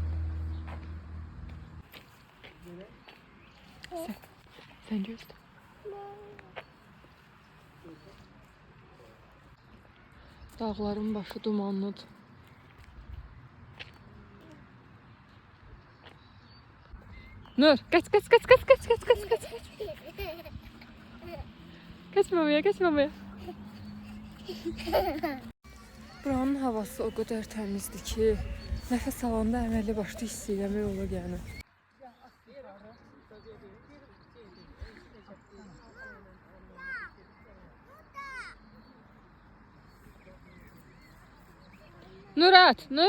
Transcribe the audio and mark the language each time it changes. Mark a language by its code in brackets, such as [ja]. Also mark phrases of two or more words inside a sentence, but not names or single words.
[az] Sən gözlə. Dağların başı dumanlıdır. [tr] Nur, kaç. Kaç mamaya. [az] Buranın havası [tr] o kadar [az] təmizdir ki, nəfəs alanda əməlli başlı hiss eləmək olur yəni. Nur at.